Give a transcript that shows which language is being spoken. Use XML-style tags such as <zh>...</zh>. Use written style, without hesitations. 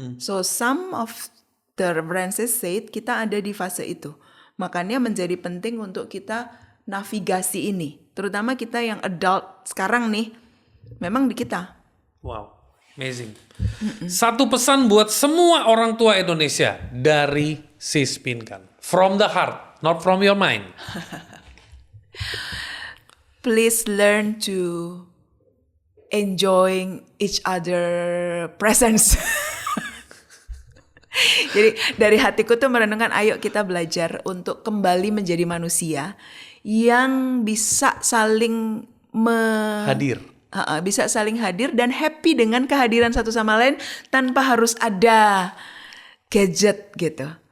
<en>So some of the references said</en> <id>kita ada di fase itu. Makanya menjadi penting untuk kita navigasi ini. Terutama kita yang adult sekarang nih, memang di kita.</id> <en>Wow, amazing.</en> <id>Satu pesan buat semua orang tua Indonesia dari Sis Pinkan.</id> <en>From the heart, not from your mind. Please learn to enjoying each other presence.</en> <id>Jadi dari hatiku tuh merenungkan, ayo kita belajar untuk kembali menjadi manusia yang bisa saling Hadir. Bisa saling hadir dan happy dengan kehadiran satu sama lain tanpa harus ada gadget gitu.</id>